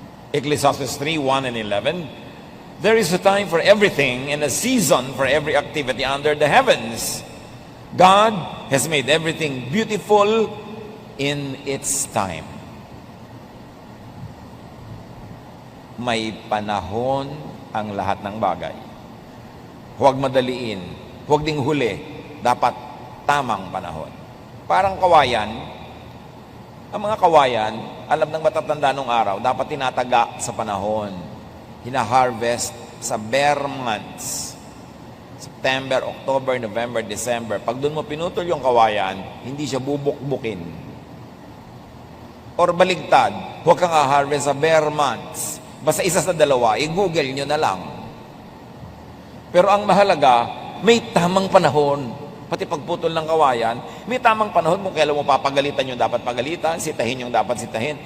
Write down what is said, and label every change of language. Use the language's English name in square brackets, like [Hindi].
[English] Ecclesiastes 3:1 and 11, there is a time for everything and a season for every activity under the heavens. God has made everything beautiful in its time. [Filipino] May panahon ang lahat ng bagay. Huwag madaliin, huwag ding huli, dapat tamang panahon. Parang kawayan, ang mga kawayan, alam ng matatanda nung araw, dapat tinataga sa panahon. Hina-harvest sa bare months. [English] September, October, November, December. [Filipino] Pag doon mo pinutol yung kawayan, hindi siya bubukbukin. Or baligtad, huwag kang harvest sa bare months. Basta isa sa dalawa, i-google nyo na lang. Pero ang mahalaga, may tamang panahon. Pati pagputol ng kawayan, may tamang panahon kung kailan mo papagalitan yung dapat pagalitan, sitahin yung dapat sitahin.